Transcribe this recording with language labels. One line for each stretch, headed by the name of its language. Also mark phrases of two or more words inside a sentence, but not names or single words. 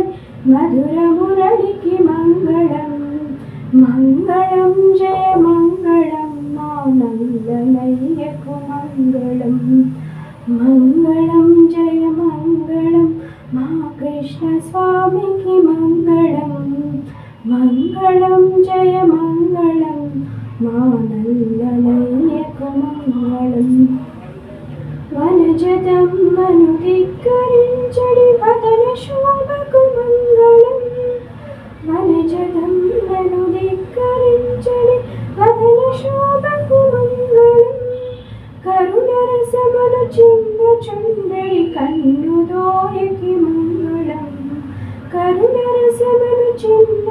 Kannada: ಮಧುರ ಮುರಳಿಗೆ ಮಂಗಳಂ, ಮಂಗಳಂ ಜಯ ಮಂಗಳಂ, ಮಾ ನಂದನಯ್ಯಕು ಮಂಗಳಂ, ಮಂಗಳಂ ಜಯ ಮಂಗಳಂ, ಮಾ ಕೃಷ್ಣ ಸ್ವಾಮಿಗೆ ಮಂಗಳಂ, ಮಂಗಳಂ ಜಯ ಮಂಗಳಂ, ಮಾ ನಂದನಯ್ಯಕು ಮಂಗಳಂ.
Telugu: వనజదమ్మను ధిక్కరించడి వదన శోభకు మంగళం, వనజదమ్మను ధిక్కరించడి వదన శోభకు మంగళం. కరుణరసమును చింద చుండడి కన్నుదోయకి మంగళం, కరుణరసమును చింద